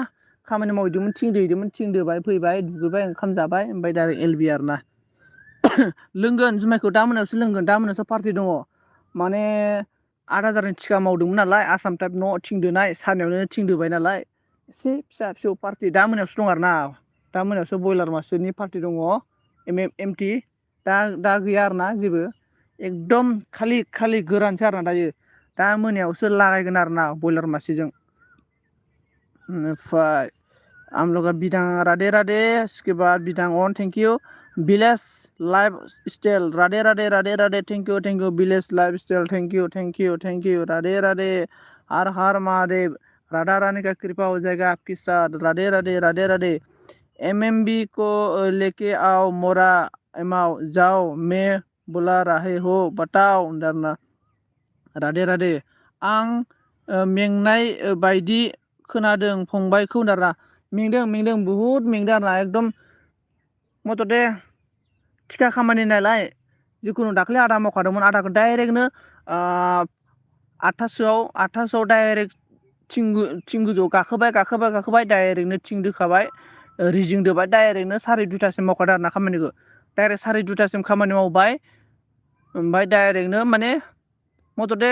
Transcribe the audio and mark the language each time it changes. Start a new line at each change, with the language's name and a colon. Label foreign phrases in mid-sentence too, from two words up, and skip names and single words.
Bodo: खामानि मावहैदोंमोन थिं दोबाय फैबाय दुगैबाय ओंखाम जाबाय ओमफ्राय डाइरेक्ट एलबि आरोना लोंगोन जुमायखौ दा मोनायावसो लोंगोन दा मोनायावसो पार्टि दङ माने 8,000नि थिखा मावदोंमोन नालाय आसाम टाइप न' थिंदोनाय सारनायावनो थिंदोबाय नालाय एसे फिसा फिसौ पार्टि दा मोनायावसो दं आरोना दा मोनायावसो बयलार मासेनि पार्टि दङ एमटि दा गैया आरोना जेबो एकदम खालि गोरानसो आरोना दायो दा मोनायावसो लागायगोन आरोना बयलार मासेजों
Hindi: ओमफ्राय हम लोग बिदां राधे राधे इसके बाद बिदां ऑन
English: thank you
Hindi: विलेज लाइफ स्टाइल राधे राधे राधे राधे
English: thank you
Hindi: विलेज लाइफ स्टाइल
English: thank you
Hindi: राधे राधे हर हर महादेव राधा रानी का कृपा हो जाएगा आपके साथ राधे राधे राधे राधे एमएमबी को लेके आओ मोरा एमाव जाओ मैं बुला रहे हो बताओ
Bodo: दारना राधे राधे आं मेंनाय बायदि खोनादों फंबायखौ दारा मेंदों बुहुद मेंदों आरोना एकदम मथथे थिखा खामानि नालाय जिखुनु दाख्लै आदा मावखादोंमोन आदाखौ डाइरेक्टनो 8थासोआव डाइरेक्ट थिं गोजौआव गाखोबाय डाइरेक्टनो थिं दोखाबाय रिजिं दोबाय डाइरेक्टनो 2:30सिम मावखादों आरोना खामानिखौ डाइरेक्ट 2:30सिम खामानि मावबाय ओमफ्राय डाइरेक्टनो माने मथथे